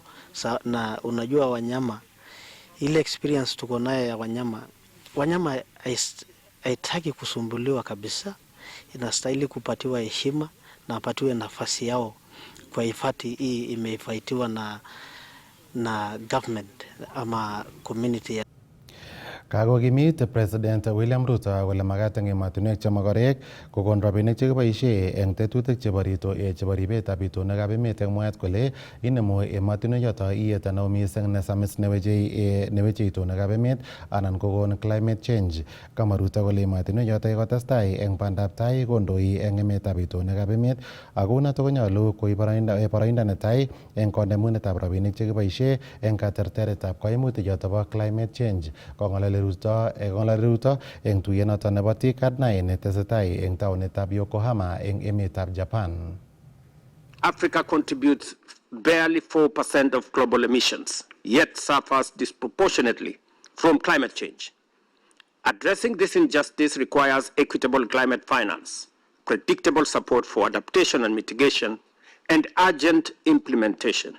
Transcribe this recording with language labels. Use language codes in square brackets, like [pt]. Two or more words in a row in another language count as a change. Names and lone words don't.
[sw] Na unajua wanyama, ile experience tuko nayo ya wanyama haitaki kusumbuliwa kabisa, inastahili kupatiwa heshima na apatiwe nafasi yao kwa hifadhi hii imehifadhiwa na government ama community. [kln] Kakokimit President William Ruto kole makat eng emotinwek chemogorek kokon rabinik chekiboisie eng tetutik chebo ribetab itonwekab emet eng mwaet kole inemu emotinwek choto iyet neo mising nesamis neweche itonwekab emet anan kokon [en] climate change. [kln] Kama Ruto kole emotinwek choto kotestai eng bandab tai kondoi eng emetab itonwekab emet, ako noto konyolu koib boroindo netai eng konemunetab rabinik chekiboisie eng katerteretab kaimutik choto bo [en] climate change. [kln] Kong'ololi Ruto eng tuyet noto nebo TICAD9 netesetai eng taonitab Yokohama eng emetab Japan. [en] Africa contributes barely 4% of global emissions, yet suffers disproportionately from climate change. Addressing this injustice requires equitable climate finance, predictable support for adaptation and mitigation, and urgent implementation.